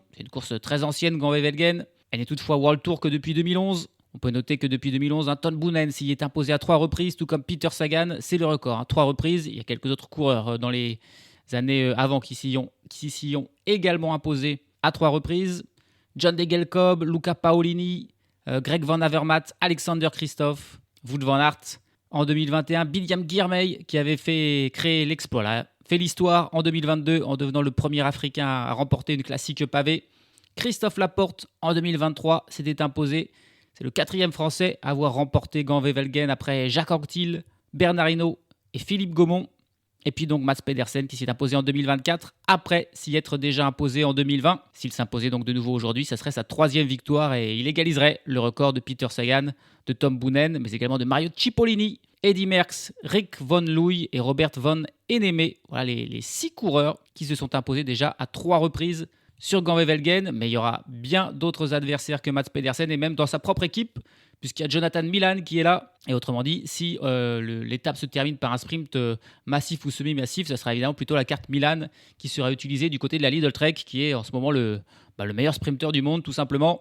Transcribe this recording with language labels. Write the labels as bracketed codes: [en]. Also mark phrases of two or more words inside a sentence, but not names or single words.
[fr] C'est une course très ancienne, Gand Wevelgem. Elle n'est toutefois World Tour que depuis 2011. On peut noter que depuis 2011, Tom Boonen s'y est imposé à 3 reprises, tout comme Peter Sagan. C'est le record, 3 reprises. Il y a quelques autres coureurs dans les années avant qui s'y ont également imposé à 3 reprises. John Degenkolb, Luca Paolini, Greg Van Avermaet, Alexander Kristoff, Wout van Aert. En 2021, Biniam Girmay, qui avait créé l'exploit, fait l'histoire en 2022 en devenant le premier Africain à remporter une classique pavée. Christophe Laporte, en 2023, s'était imposé. C'est le 4e Français à avoir remporté Gand Wevelgem après Jacques Anquetil, Bernard Hinault et Philippe Gaumont. Et puis donc Mats Pedersen qui s'est imposé en 2024, après s'y être déjà imposé en 2020. S'il s'imposait donc de nouveau aujourd'hui, ça serait sa 3e victoire et il égaliserait le record de Peter Sagan, de Tom Boonen, mais également de Mario Cipollini, Eddy Merckx, Rick Van Looy et Robert Van Enemé. Voilà les 6 coureurs qui se sont imposés déjà à 3 reprises sur Gand Wevelgem, mais il y aura bien d'autres adversaires que Mats Pedersen, et même dans sa propre équipe, puisqu'il y a Jonathan Milan qui est là. Et autrement dit, si l'étape se termine par un sprint massif ou semi-massif, ça sera évidemment plutôt la carte Milan qui sera utilisée du côté de la Lidl Trek, qui est en ce moment le meilleur sprinter du monde, tout simplement.